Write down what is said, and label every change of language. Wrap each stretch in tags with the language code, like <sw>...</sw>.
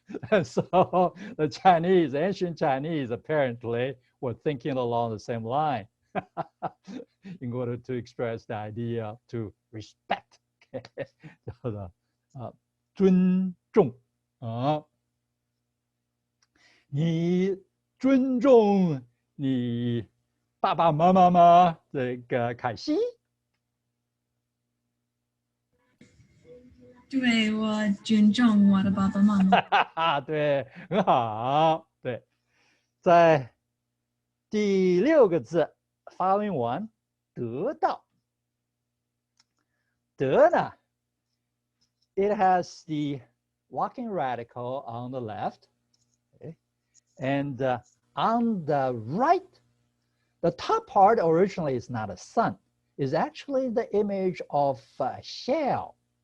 <en>And so the Chinese, ancient Chinese, apparently were thinking along the same line in order to express the idea to respect. Okay?</en> <zh>So 尊重你尊重你爸爸妈妈吗？这个凯西。对，我尊重我的爸爸妈妈。对，很好。对，在第6个字发音完，得到。</zh> <en>得呢 it has the walking radical on the left, okay? And on the right, the top part originally is not a sun, is actually the image of a shell.</en>